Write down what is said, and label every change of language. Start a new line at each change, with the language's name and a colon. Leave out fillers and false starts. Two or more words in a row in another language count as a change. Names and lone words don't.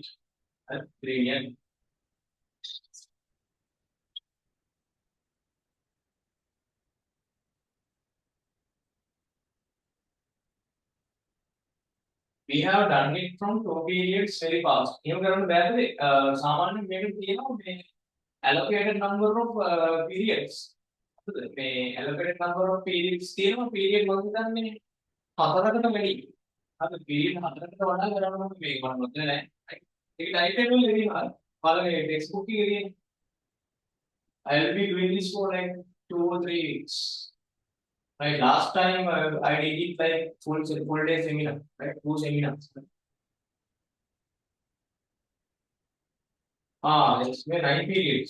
English: Gradient. We have done it from two periods very fast. You can remember
Sinhala: සාමාන්‍ය මේක තියෙනවා මේ
English: allocated number of periods.
Sinhala: මේ
English: allocated number of periods
Sinhala: තියෙනවා period මම හිතන්නේ හතරකට වැඩි. අද period හතරකට වඩා කරන්න ඕනේ මේක මම මතක නැහැ. ඒක
English: type table
Sinhala: එකේ තියෙනවා. පළවෙනි textbook එකේ තියෙනවා.
English: I will be doing this for like 2 or 3 weeks. Right, last time I did it like full day seminar, right? 2 seminars. It's 9 periods.